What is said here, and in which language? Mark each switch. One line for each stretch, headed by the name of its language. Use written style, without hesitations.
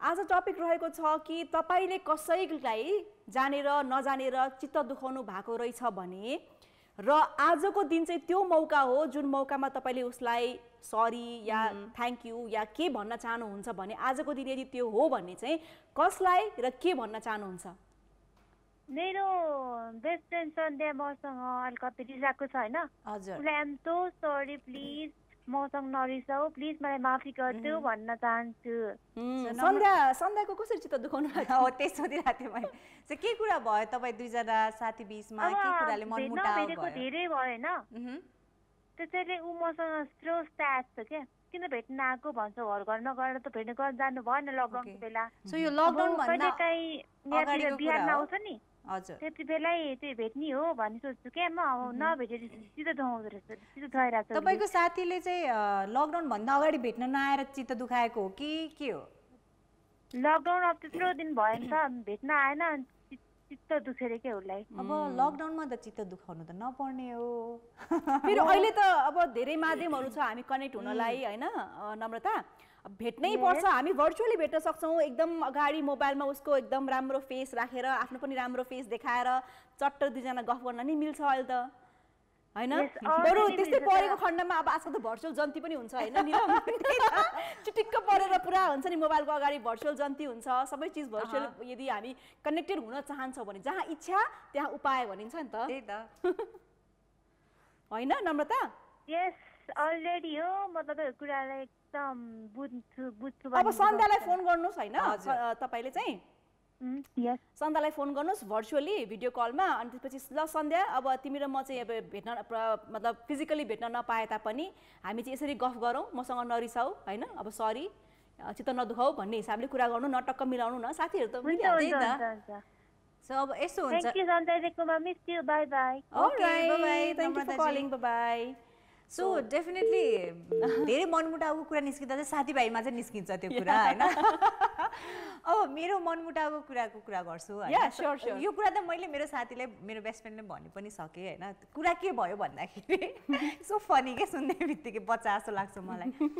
Nepali: आज टपिक रहेको छ कि तपाईले कसैलाई जानेर नजानेर चित्त दुखाउनु भएको रहेछ भने र आजको दिन चाहिँ त्यो मौका हो जुन मौकामा तपाईले उसलाई सरी या थ्यांक यू या के भन्न चाहनुहुन्छ भने आजको दिन यदि त्यो हो भने चाहिँ कसलाई र के भन्न चाहनुहुन्छ मेरो बेस्ट फ्रेन्ड सन्ध्या मसँग अलिकति रिसाएको छ हैन हजुर उसलाई
English: I am so sorry please
Nepali: मसँग नरिसाऊ प्लिज मलाई माफी गरिदेऊ भन्न चाहन्छु। सन्ध्याको कसरी चित्त दुखाउनु हो त्यही सोधिरहेको थिएँ मैले। चाहिँ के कुरा भयो तपाईँ दुईजना साथी बिचमा के कुराले मनमुटाव भेटेको भयो? धेरै भयो होइन, त्यसैले ऊ मसँग स्लो स्ट्याच छ क्या, किन भेट्न आएको भन्छ, घर घरमा गएर त भेट्न गर्न जानु भएन लकडाउनको बेला। सो यो लकडाउन भन्दा यहाँतिर बिहारमा आउँछ नि हजुर त्यति बेलै त्यो भेट्ने हो भन्ने सोच्छु क्या म। अब नभेटेर चित्त दुखाउँदो रहेछ, चित्त दुखाइरहेको छ। तपाईँको साथीले चाहिँ लकडाउन भन्दा अगाडि भेट्न नआएर चित्त दुखाएको हो कि के हो? लकडाउन अब त्यत्रो दिन भयो नि त, भेट्न आएन, चित्त दुखेर के उसलाई। अब लकडाउनमा त चित्त दुखाउनु त नपर्ने हो। फेरि अहिले त अब धेरै माध्यमहरू छ हामी कनेक्ट हुनलाई होइन नम्रता, भेट्नै पर्छ, हामी भर्चुअली भेट्न सक्छौँ। एकदम अगाडि मोबाइलमा उसको एकदम राम्रो फेस राखेर आफ्नो पनि राम्रो फेस देखाएर चट्ट दुईजना गफ गर्न नि मिल्छ अहिले त होइन। बरु त्यस्तै परेको खण्डमा अब आजकल त भर्चुअल जन्ती पनि हुन्छ होइन, चिटिक्क परेर पुरा हुन्छ नि मोबाइलको अगाडि भर्चुअल जन्ती हुन्छ, सबै चिज भर्चुअल। यदि हामी कनेक्टेड हुन चाहन्छौँ भने जहाँ इच्छा त्यहाँ उपाय भनिन्छ नि त, त्यही त होइन नम्रता?
English: yes already
Nepali: हो, म तपाईँको कुरालाई एकदम बुझ्छु। अब सन्ध्यालाई फोन गर्नुहोस् होइन तपाईँले चाहिँ, सन्ध्यालाई फोन गर्नुहोस् भर्चुअली भिडियो कलमा। अनि त्यसपछि ल सन्ध्या अब तिमी र म चाहिँ अब भेट्न मतलब फिजिकली भेट्न नपाए तापनि हामी चाहिँ यसरी गफ गरौँ, मसँग नरिसाऊ होइन, अब सरी चित्त नदुखाऊ भन्ने हिसाबले कुरा गर्नु न, टक्क मिलाउनु न, साथीहरू त हुन्छ। सो अब यसो हुन्छ।
English: Thank you Sandhya, miss you, bye bye. Okay bye, thank you for calling, bye.
Nepali: So definitely धेरै मनमुटावको कुरा निस्किँदा चाहिँ साथीभाइमा चाहिँ निस्किन्छ त्यो कुरा होइन। अब मेरो मनमुटावको कुरा गर्छु होइन। यो कुरा त मैले मेरो साथीलाई मेरो बेस्ट फ्रेन्डले भनि पनि सकेँ होइन। कुरा के भयो भन्दाखेरि सो फनी के सुन्ने बित्तिकै बच्चा जस्तो लाग्छ मलाई।